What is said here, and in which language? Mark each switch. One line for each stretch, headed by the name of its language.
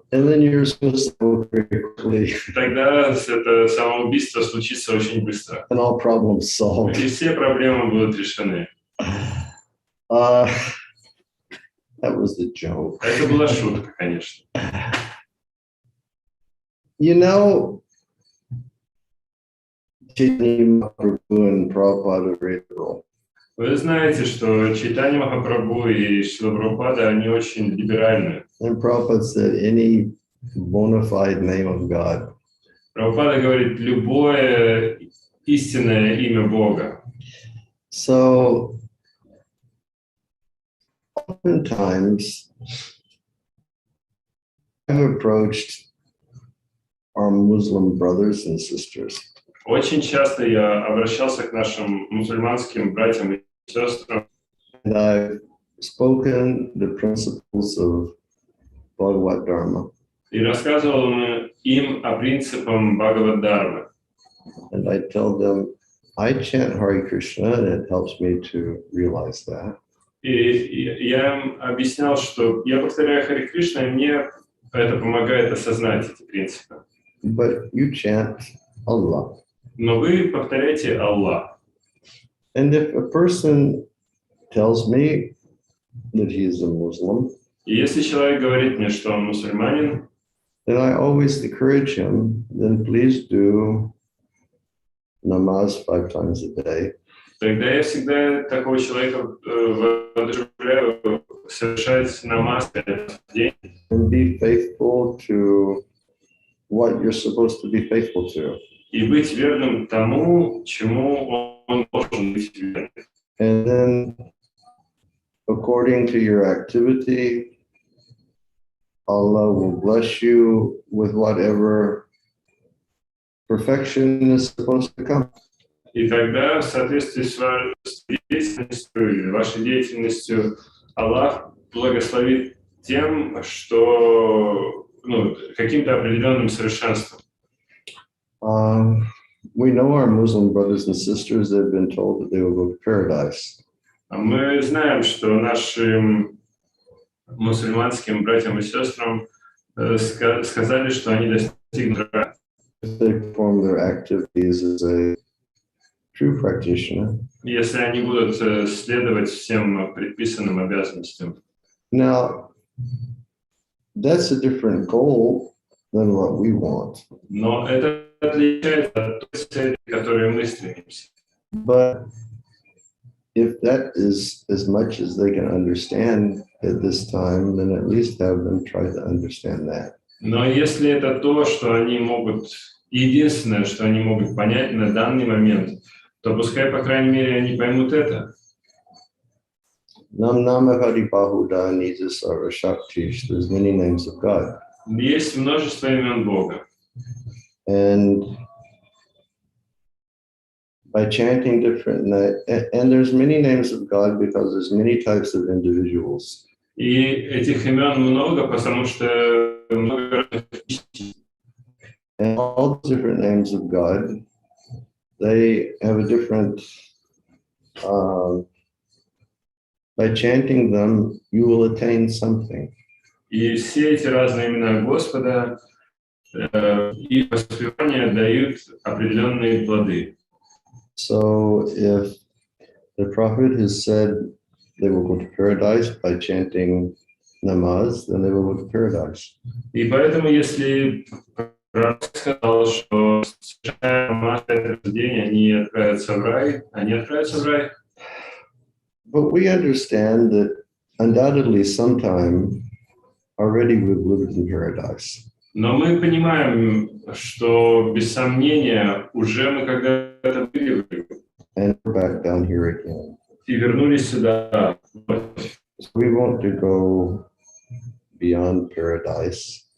English: And then you're supposed to go very quickly.
Russian: Тогда это самоубийство случится очень быстро.
English: And all problems solved.
Russian: И все проблемы будут решены.
English: That was the joke.
Russian: Это была шутка, конечно.
English: You know, Chaitanya Mahaprabhu and Prabhupada are liberal.
Russian: Вы знаете, что Чайтанья Махапрабху и Шрила Прабхупада, они очень либеральны.
English: And Prabhupada said any bona fide name of God.
Russian: Прабхупада говорит, любое истинное имя Бога.
English: So, oftentimes, I've approached our Muslim brothers and sisters.
Russian: Очень часто я обращался к нашим мусульманским братьям и сестрам.
English: And I've spoken the principles of Bhagavad Dharma.
Russian: И рассказывал им о принципах Бхагавад-дхармы.
English: And I tell them, I chant Hare Krishna, and it helps me to realize that.
Russian: И я им объяснял, что я повторяю Харе Кришна, и мне это помогает осознать эти принципы.
English: But you chant Allah.
Russian: Но вы повторяйте Аллах.
English: And if a person tells me that he is a Muslim,
Russian: И если человек говорит мне, что он мусульманин,
English: then I always encourage him, then please do namaz 5 times a day.
Russian: тогда я всегда такого человека воодушевляю совершать намаз 5 раз в день.
English: And be faithful to what you're supposed to be faithful to.
Russian: И быть верным тому, чему он должен быть верным.
English: And then, according to your activity, Allah will bless you with whatever perfection is supposed to come.
Russian: И тогда, в соответствии с вашей деятельностью, Аллах благословит тем, что каким-то определенным совершенством.
English: We know our Muslim brothers and sisters, they've been told that they will go to paradise.
Russian: Мы знаем, что нашим мусульманским братьям и сестрам сказали, что они достигнут рая.
English: they perform their activities as a true practitioner.
Russian: Если они будут следовать всем предписанным обязанностям.
English: Now, that's a different goal than what we want.
Russian: Но это отличается от той цели, к которой мы стремимся.
English: But if that is as much as they can understand at this time, then at least have them try to understand that.
Russian: Но если это то, что они могут, единственное, что они могут понять на данный момент, то пускай, по крайней мере, они поймут это.
Sanskrit: Nam Nama Hari Bahuda Nija Sarva Shaktish.
English: There's many names of God.
Russian: Есть множество имен Бога.
English: And by chanting different, and there's many names of God because there's many types of individuals.
Russian: И этих имен много, потому что много разных личностей.
English: And all the different names of God, they have a different, by chanting them, you will attain something.
Russian: И все эти разные имена Господа и воспевания дают определенные плоды.
English: So if the prophet has said they will go to paradise by chanting namaz, then they will go to paradise.
Russian: И поэтому, если пророк сказал, что совершая намаз этот день, они отправятся в рай, они отправятся в рай.
English: But we understand that undoubtedly sometime already we've lived in paradise.
Russian: Но мы понимаем, что без сомнения уже мы когда-то были
English: and we're back down here again.
Russian: И вернулись сюда.
English: So we want to go beyond paradise.